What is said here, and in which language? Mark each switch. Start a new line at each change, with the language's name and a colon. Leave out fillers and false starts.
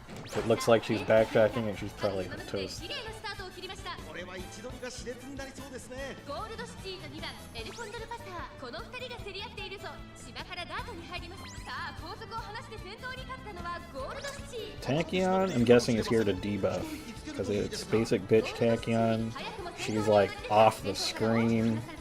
English: If it looks like she's backtracking, and she's probably toast.
Japanese: これは位置取りが熾烈になりそうですね。ゴールドシティの2番エルコンドルパター、この2人が競り合っているぞ。芝からダートに入ります。さあ後続を離して先頭に立ったのはゴールドシティ。
English: Tachyon, I'm guessing, is here to debuff, because it's basic bitch Tachyon. She's like off the screen.